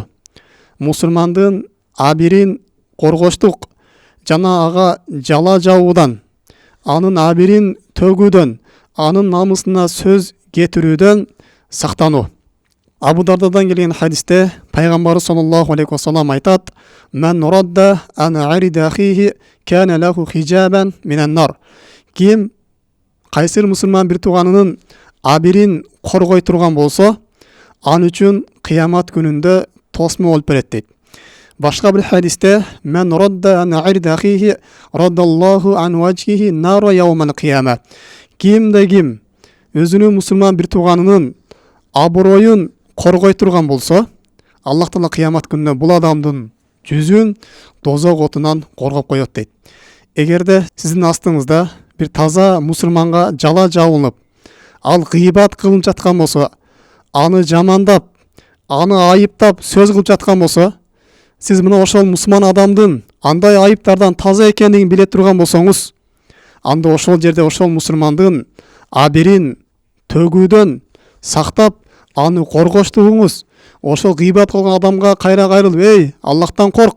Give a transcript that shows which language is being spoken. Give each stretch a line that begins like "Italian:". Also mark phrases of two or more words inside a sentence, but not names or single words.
Kyrgyz: Мусулмандын абирин коргоштук жана ага жала жабуудан, анын абирин төгүүдөн, анын намысына сөз кетирүүдөн сактануу. Абу Дардадан келген хадисте пайгамбар
Arabic: صلى الله عليه وسلم айтат: "من رد عن عرض أخيه كان له حجابا من النار."
Kyrgyz: Ким кайсыр мусулман бир тууганынын абирин коргой турган болсо, ал үчүн кыямат күнүндө тосмо болуп берет дейт. Башка бир хадисте:
Arabic: "من رد عن عرض أخيه رد الله عن وجهه النار يوم القيامة."
Kyrgyz: Кимде ким өзүнүн мусулман бир тууганынын аброюн коргой турган болсо, Аллах Таала кыямат күнүндө бул адамдын жүзүн дозок отунан коргоп коет дейт. Эгерде сиздин астыңызда бир таза мусулманга жала жабылып, ал гыйбат кылып жаткан болсо, аны жамандап, аны айыптап сөз кылып жаткан болсо, сиз мына ошол мусулман адамдын андай айыптардан таза экендигин биле турган болсоңуз, анда ошол жерде ошол мусулмандын абирин төгүүдөн сактап, аны коргоштугуңуз, ошол гыйбат кылган адамга кайра кайрылып: "Эй, Аллахтан корк.